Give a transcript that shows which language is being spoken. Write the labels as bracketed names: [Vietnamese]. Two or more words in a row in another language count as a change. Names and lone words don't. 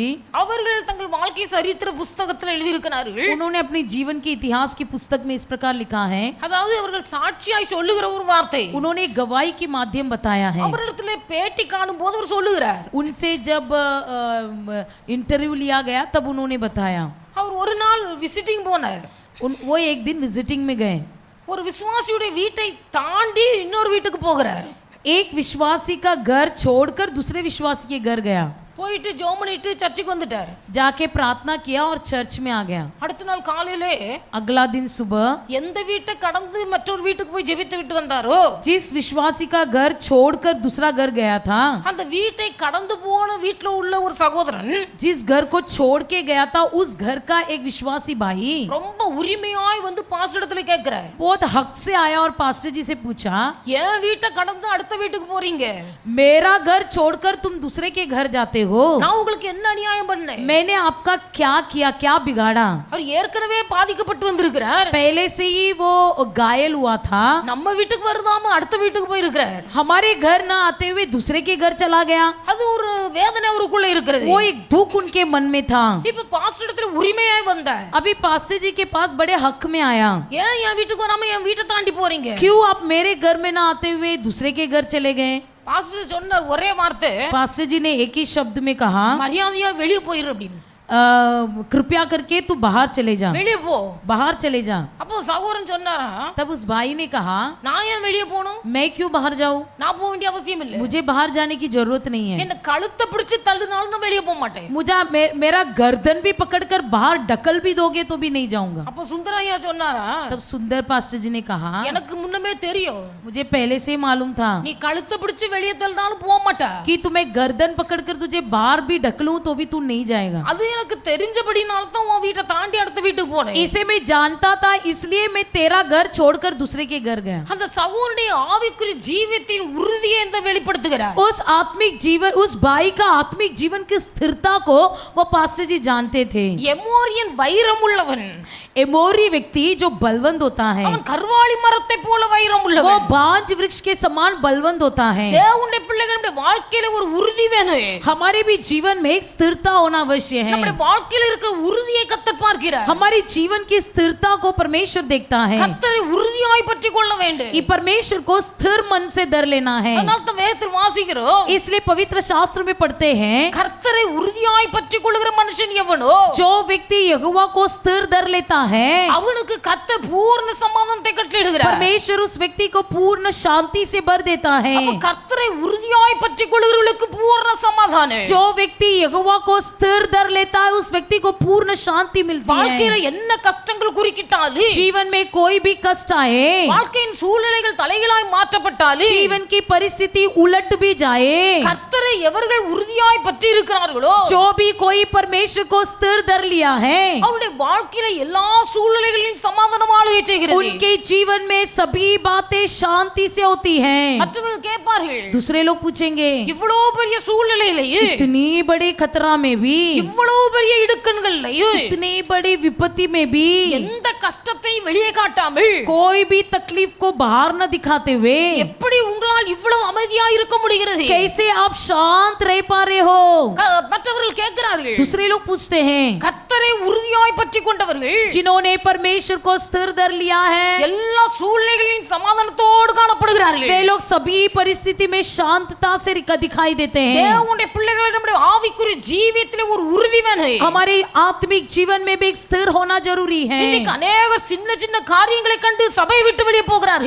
[Tamil] அவர்கள் தங்கள் வாழ்க்கை சரித்திர புத்தகத்தில் எழுதியிருக்கிறார்கள். [Hindi] उन्होंने अपने जीवन के इतिहास की पुस्तक में इस प्रकार लिखा है. [Tamil] அதாவது அவர்கள் சாட்சியாய் சொல்லுகிற ஒரு வார்த்தை, [Hindi] उन्होंने गवाही के माध्यम बताया है. [Tamil] அவரிடத்திலே பேட்டி காணும் போது அவர் சொல்லுகிறார், [Hindi] उनसे जब इंटरव्यू लिया गया तब उन्होंने बताया. [Tamil] அவர் ஒரு நாள் விசிட்டிங் போனார். [Hindi] वो एक दिन विजिटिंग में गए. [Tamil] ஒரு விசுவாசியுடைய வீட்டை தாண்டி இன்னொரு வீட்டுக்கு போகிறார். [Hindi] एक विश्वासी का घर छोड़कर दूसरे विश्वासी के घर गया. [Tamil] போயிட்டு ஜெபம் பண்ணிட்டு சர்ச்சுக்கு வந்துட்டார். [Hindi] जाके प्रार्थना किया और चर्च में आ गया. [Tamil] அடுத்த நாள் காலையிலே [Hindi] अगला दिन सुबह [Tamil] எந்த வீட்டை கடந்து மற்றொரு வீட்டுக்கு போய் ஜெபித்து விட்டு வந்தாரோ, [Hindi] जिस विश्वासी का घर छोड़कर दूसरा घर गया था, [Tamil] அந்த வீட்டை கடந்து போன வீட்ல உள்ள ஒரு சகோதரன் [Hindi] जिस घर को छोड़ के गया था उस घर का एक विश्वासी भाई [Tamil] ரொம்ப உரிமையாய் வந்து பாஸ்டரிடத்துல கேக்குறார், [Hindi] बहुत हक से आया और पास्टर जी से पूछा, [Tamil] ஏன் வீட்டை கடந்து அடுத்த வீட்டுக்கு போறீங்க? [Hindi] मेरा घर छोड़कर तुम दूसरे के घर जाते हो, [Tamil] நான் உங்களுக்கு என்ன அநியாயம் பண்ணேன்? [Hindi] मैंने आपका क्या किया, क्या बिगाड़ा? [Tamil] அவர் ஏற்கனவே பாதிக்கப்பட்டு வந்திருக்கிறார். [Hindi] पहले से ही वो घायल हुआ था. [Tamil] நம்ம வீட்டுக்கு வருதாம அடுத்த வீட்டுக்கு போய் இருக்கிறார். [Hindi] हमारे घर ना आते हुए दूसरे के घर चला गया. [Tamil] அது ஒரு வேதனை அவருக்குள்ள இருக்கிறது. [Hindi] वो एक दुख उनके मन में था. [Tamil] இப்ப பாஸ்டரிடத்துல உரிமையாய் வந்தார். [Hindi] अभी पास्टर जी के पास बड़े हक में आया, [Tamil] ஏன் என் வீட்டுக்கு வராம என் வீட்டை தாண்டி போறீங்க? [Hindi] क्यों आप मेरे घर में ना आते हुए दूसरे के घर चले गए? [Tamil] பாஸ்டர் சொன்னார் ஒரே வார்த்தை, [Hindi] पास्टर जी ने एक ही शब्द में कहा, [Tamil] மரியாதையா வெளியே போயிரு அப்படின்னு. [Hindi] कृपया करके तू बाहर चले जा, [Tamil] வெளியே போ. [Hindi] बाहर चले जा. [Tamil] அப்போ சகோதரன் சொன்னாரா, [Hindi] तब उस भाई ने कहा, [Tamil] நான் ஏன் வெளியே போகணும்? [Hindi] मैं क्यों बाहर जाऊं? [Tamil] நான் போக வேண்டிய அவசியம் இல்லை. [Hindi] मुझे बाहर जाने की जरूरत नहीं है. [Tamil] என்ன கழுத்தை பிடிச்சு தள்ளினாலும் நான் வெளியே போக மாட்டேன். [Hindi] मुझे मेरा गर्दन भी पकड़कर बाहर ढकल भी दोगे तो भी नहीं जाऊंगा. [Tamil] அப்போ சுந்தரையா சொன்னாரா, [Hindi] तब सुंदर पास्टर जी ने कहा, [Tamil] எனக்கு முன்னமே தெரியும் [Hindi] मुझे पहले से ही मालूम था [Tamil] நீ கழுத்தை பிடிச்சு வெளியே தள்ளினாலும் போக மாட்டா. [Hindi] कि तुम्हें गर्दन पकड़कर तुझे बाहर भी ढकलूं तो भी तू नहीं जाएगा. [Tamil] அது எனக்கு தெரிஞ்சபடினால தான் உன் வீட்டை தாண்டி அடுத்த வீட்டுக்கு போனேன். [Hindi] इसे मैं जानता था, इसलिए मैं तेरा घर छोड़कर दूसरे के घर गया. [Tamil] அந்த சகோதரனுடைய ஆவிக்குரிய ஜீவியத்தின் உறுதியை இந்த வெளிப்படுத்துகிறார். [Hindi] उस आत्मिक जीवन, उस भाई का आत्मिक जीवन की स्थिरता को वो पास्टर जी जानते थे. [Tamil] எமோரியன் வைரம் உள்ளவன், [Hindi] एमोरी व्यक्ति जो बलवंत होता है, [Tamil] அவன் கர்வாலி மரத்தை போல வைரம் [Hindi] वो [Tamil] உள்ளவன். [Hindi] बांज वृक्ष के समान बलवंत होता है. [Tamil] தேவனுடைய பிள்ளைகளுடைய வாழ்க்கையில ஒரு உறுதி வேணும். [Hindi] हमारे भी जीवन में एक स्थिरता होना अवश्य है. [Tamil] நம்முடைய வாழ்க்கையில இருக்கிற உறுதியை கர்த்தர் பார்க்கிறார். [Hindi] हमारी जीवन की स्थिरता को परमेश्वर देखता है. [Tamil] கர்த்தரை உறுதியாய் பற்றிக் கொள்ள வேண்டும். [Hindi] ये परमेश्वर को स्थिर मन से डर लेना है. [Tamil] அதனால தான் வேதத்தில் வாசிக்கிறோம், [Hindi] इसलिए पवित्र शास्त्र में पढ़ते हैं, [Tamil] கர்த்தரை உறுதியாய் பற்றிக் கொள்ளுகிற மனுஷன் எவனோ [Hindi] जो व्यक्ति यहोवा को स्थिर डर लेता है, [Tamil] அவனுக்கு கர்த்தர் பூர்ண சமாதானத்தை கட்டளையிடுகிறார். [Hindi] परमेश्वर उस व्यक्ति को पूर्ण शांति से भर देता है. [Tamil] அப்ப கர்த்தரை உறுதியாய் பற்றிக் கொள்ளுகிறவர்களுக்கு பூர்ண சமாதானம். [Hindi] जो व्यक्ति यहोवा को स्थिर डर लेता है उस व्यक्ति को पूर्ण शांति मिलती [Tamil] வாழ்க்கையில [Hindi] है. [Tamil] என்ன கஷ்டங்கள் குறுக்கிட்டாலும், [Hindi] जीवन में कोई भी कष्ट आए, [Tamil] வாழ்க்கையின் சூழ்நிலைகள் தலைகளாய் மாற்றப்பட்டாலும், [Hindi] जीवन की परिस्थिति उलट भी जाए, [Tamil] கர்த்தரை எவர்கள் உறுதியாய் பற்றி இருக்கிறார்களோ, [Hindi] जो भी कोई परमेश्वर को स्थिर डर लिया है, [Tamil] அவருடைய வாழ்க்கையில எல்லா சூழ்நிலைகளிலும் சமாதானம் ஆளுகை செய்கிறது. [Hindi] उनके जीवन में सभी बातें शांति से होती हैं. [Tamil] மற்றவர்கள் கேட்பார்கள், [Hindi] दूसरे लोग पूछेंगे, [Tamil] இவ்வளவு பெரிய சூழ்நிலையிலேயே, [Hindi] इतनी बड़ी खतरा में भी, [Tamil] இவ்வளவு பெரிய இடுக்கண்கள்லயும், [Hindi] इतनी बड़ी विपत्ति में भी, [Tamil] எந்த கஷ்டத்தையும் வெளியே காட்டாமல், [Hindi] कोई भी तकलीफ को बाहर न दिखाते हुए, [Tamil] எப்படி உங்களால் இவ்வளவு அமைதியா இருக்க முடிகிறது? [Hindi] कैसे आप शांत रह पा रहे हो? [Tamil] மற்றவர்கள் கேட்கிறார்கள், [Hindi] दूसरे लोग पूछते हैं, [Tamil] கர்த்தரை உறுதியாய் பற்றி கொண்டவர்கள் [Hindi] जिन्होंने परमेश्वर को स्थिर धर लिया है, [Tamil] எல்லா சூழ்நிலைகளின் சமாதானத்தோடு காணப்படுகிறார்கள். [Hindi] वे लोग सभी परिस्थिति में शांतता से दिखाई देते हैं. [Tamil] தேவனுடைய பிள்ளைகளை நம்முடைய ஆவிக்குரிய ஜீவியத்திலே ஒரு உறுதி வேணும். [Hindi] हमारे आत्मिक जीवन में भी एक स्थिर होना जरूरी है. [Tamil] இன்னைக்கு अनेक சின்ன சின்ன காரியங்களை கண்டு சபையை விட்டு வெளியே போகிறார்கள்.